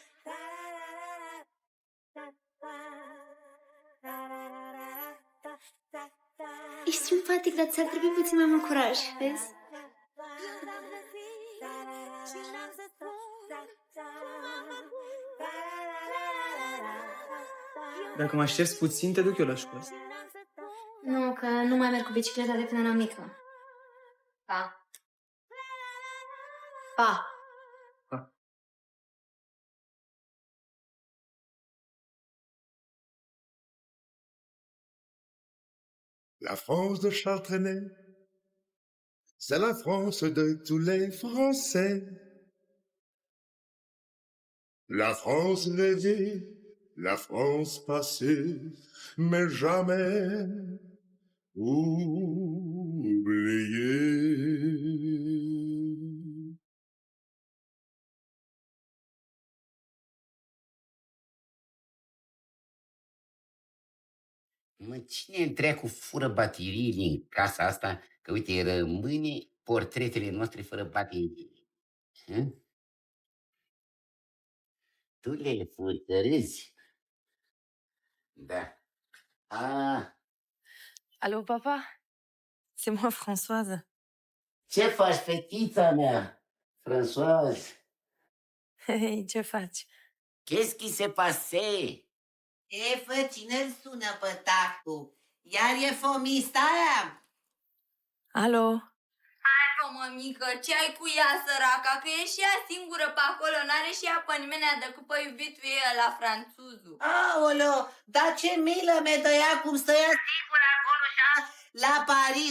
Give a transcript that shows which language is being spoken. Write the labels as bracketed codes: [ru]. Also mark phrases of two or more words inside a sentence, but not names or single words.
[ro] Ești simpatic, dar ți-ar trebui puțin mai mult curaj, vezi? Dacă mă aștepți puțin, te duc eu la școală. Nu, că nu mai merg cu bicicleta de când eram mică. Pa. Pa. [fr] La France de Charles Trenet, c'est la France de tous les Français. La France rêvée, la France passée, mais jamais oubliée. [ro] Mă, cine dracu fură baterii din casa asta? Că uite, rămâne portretele noastre fără baterii. Hă? Tu le furtărezi? Da. [fr] Allô, papa? C'est moi, Françoise. [ro] Ce faci, fetița mea, Françoise? Hei, ce faci? [fr] Qu'est-ce qui s'est passé? [ro] E, fă, cine-l sună pe tactul? Iar e fomista aia? Alo? Hai, mă, mămică, ce ai cu ea, săraca? Că e și ea singură pe acolo, n-are și ea pe nimeni decât pe iubitul ei la franțuzul. Aoleo, dar ce milă mi-e de ea cum stă ea singură acolo și la Paris.